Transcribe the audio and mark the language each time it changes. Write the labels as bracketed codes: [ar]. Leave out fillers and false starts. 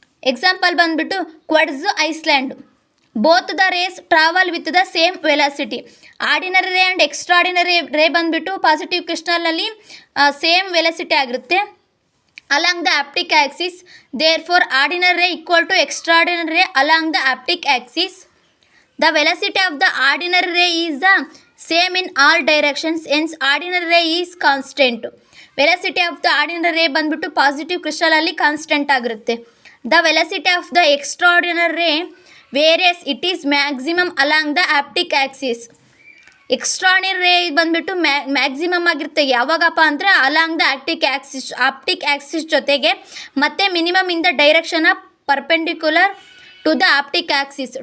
[en] Example ಬಂದುಬಿಟ್ಟು quartz, Iceland. Both the rays travel with the same velocity. [kn] Ordinary ರೇ and extraordinary ರೇ ಬಂದುಬಿಟ್ಟು positive ಕ್ರಿಸ್ಟಲಲ್ಲಿ same velocity ಆಗಿರುತ್ತೆ [en] Along the optic axis. Therefore ordinary ray equal to extraordinary ray along the optic axis. The velocity of the ordinary ray is the same in all directions, hence ordinary ray is constant. Velocity of the ordinary ray [kn] ಬಂದುಬಿಟ್ಟು positive ಕ್ರಿಸ್ಟಲಲ್ಲಿ constant ಆಗಿರುತ್ತೆ. [en] The velocity of the extraordinary ray varies it is maximum along the optic axis. [kn] Extraordinary ರೇ ಬಂದುಬಿಟ್ಟು maximum ಆಗಿರುತ್ತೆ ಯಾವಾಗಪ್ಪ ಅಂದರೆ along the optic Axis ಜೊತೆಗೆ, ಮತ್ತು [en] Minimum in the direction of perpendicular to the optic axis.